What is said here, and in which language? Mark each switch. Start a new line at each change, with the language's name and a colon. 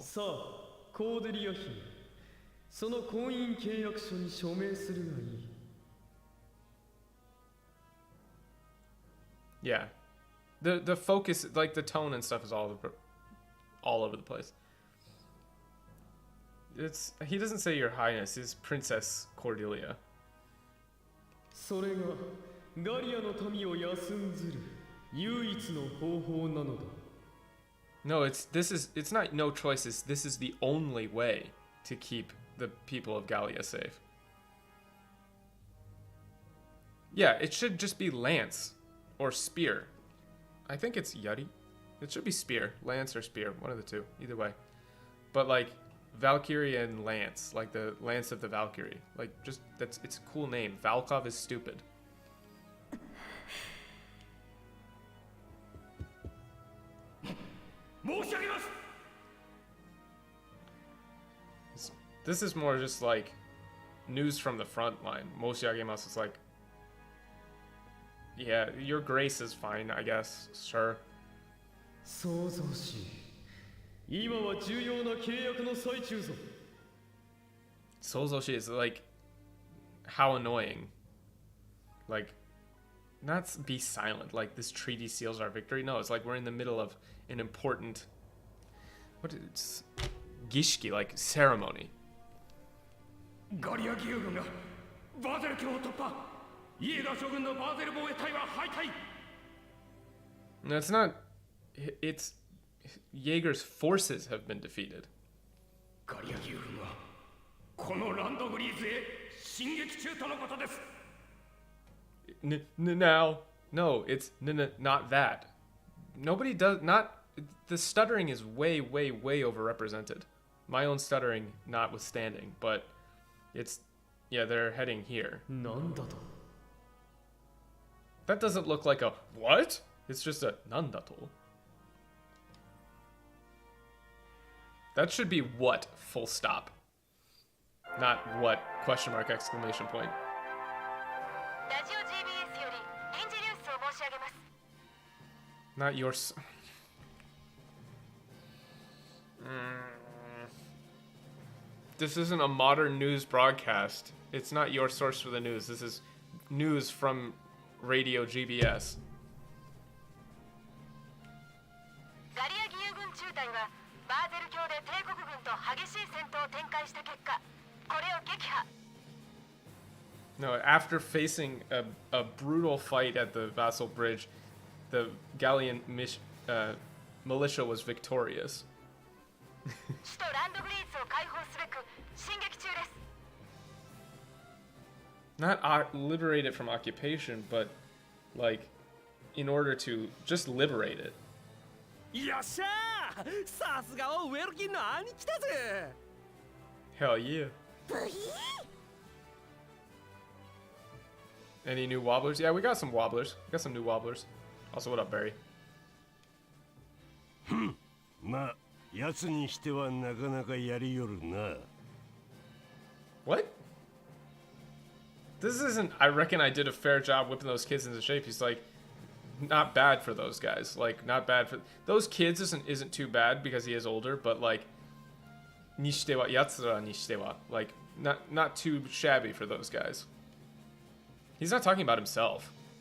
Japanese: さあ、コーデリア姫、その婚姻契約書に署名するがいい。
English: Yeah, the focus, like the tone and stuff, is all over the place. He doesn't say Your Highness. It's Princess Cordelia.
Japanese: それがガリアの民を休んずる唯一の方法なのだ。
English: No, it's not no choices. This is the only way to keep the people of Gallia safe. Yeah, it should just be lance or spear. I think it's Yuri. It should be spear, lance or spear, one of the two, either way. But like Valkyrie and lance, like the lance of the Valkyrie, like just it's a cool name. Valkov is stupid. This is more just like news from the front line. Moshiagemasu is like, yeah, your grace is fine, I guess, sure.
Japanese: 想像し、今は重要な契約の最中ぞ。
English: Sozoshi is like, how annoying. Like, not be silent, like this treaty seals our victory. No, it's like we're in the middle of an important, what is gishiki, like ceremony.
Japanese: ガリア義勇軍がバーゼル峡を突破。イエーガー将軍のバーゼル防衛隊は敗退。
English: No, it's not. It's Jaeger's forces have been defeated.
Japanese: ガリア義勇軍はこのランドグリーズへ進撃中とのことです。
English: Now, no, it's not that. Nobody does not. The stuttering is way overrepresented. My own stuttering notwithstanding, but it's yeah, they're heading here.
Japanese: なんだと?
English: That doesn't look like a what? It's just a nandato. That should be what full stop. Not what question mark exclamation point.
Japanese: ラジオ GBS より臨時ニュースを申し上げます。
English: Not your This isn't a modern news broadcast. It's not your source for the news. This is news from Radio GBS.
Japanese: ガリア義勇軍中隊はバーゼル峡で帝国軍と激しい戦闘を展開した結果、これを撃破。
English: No, after facing a brutal fight at the Vassal Bridge, the Gallian militia was victorious.
Japanese: 首都ランドグリーズを解放すべく進撃中です。
English: Not liberate it from occupation, but like in order to just liberate it.
Japanese: よっしゃー、さすがウェルキンの兄貴だぜ。
English: Hell yeah. Any new wobblers? Yeah, we got some wobblers. We got some new wobblers. Also, what up, Barry?
Japanese: まあ、奴にしてはなかなかやりよるな。
English: What? This isn't. I reckon I did a fair job whipping those kids into shape. He's like, not bad for those guys. Like, not bad for those kids. Isn't too bad because he is older, but like,
Japanese: nishitewa yatsura nishitewa.
English: Like, not too shabby for those guys. He's not talking about himself.